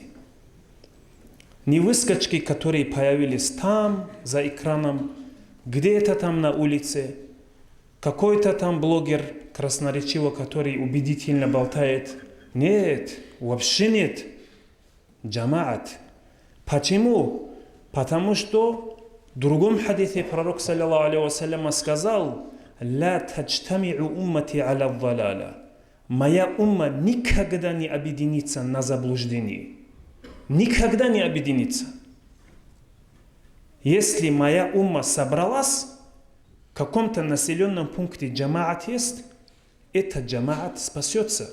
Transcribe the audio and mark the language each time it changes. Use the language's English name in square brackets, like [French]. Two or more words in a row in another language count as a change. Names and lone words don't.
[Russian] Не выскочки, которые появились там, за экраном, где-то там на улице, какой-то там блогер красноречиво, который убедительно болтает. Нет, вообще нет. Джамаат. Почему? Потому что в другом хадисе пророк, [Arabic] صلى الله عليه وسلم, сказал: «لا تجتمع أمتي على الضلالة». [Russian] Моя умма никогда не объединится на заблуждении. Никогда не объединится. Если моя умма собралась, в каком-то населенном пункте джамаат есть, этот джамаат спасется.